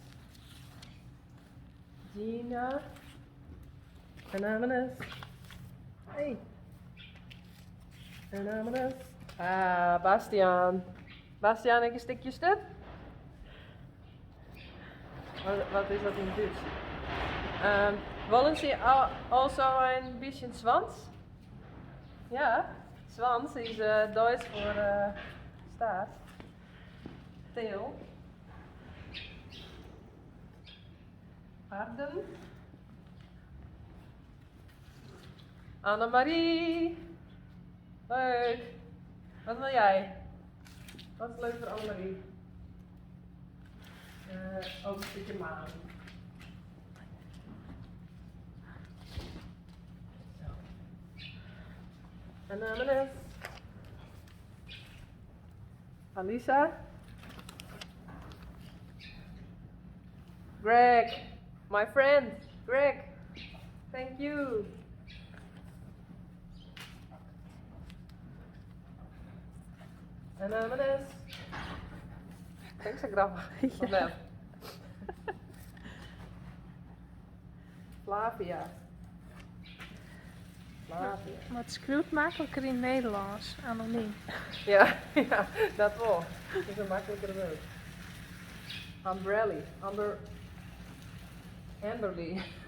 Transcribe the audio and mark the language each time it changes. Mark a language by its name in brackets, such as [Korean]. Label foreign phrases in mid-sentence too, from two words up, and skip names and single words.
[English] Gina. Anonymous. Hey. Anonymous. [Dutch] Ah, Bastiaan. Bastiaan, een stukje stuk? Wat is dat in het Duits? [German] Wollen Sie also ein bisschen Schwanz? [Dutch] Ja, Schwanz is Duits voor staart. [English] Tail. Arden. [Dutch] Annemarie. Leuk. Wat wil jij? Wat is leuk voor Annemarie? Ook een stukje maan. Zo. [English] Anonymous. Alisa. Greg. My friend. Greg. Thank you. Anonymous. Thanks, [Dutch] grappig. Ja. Flavia. Flavia. Maar het schreeuwt makkelijker in het Nederlands, anoniem. Ja, ja, dat wel. Dat is een makkelijker woord. Umbrelli. Amberly.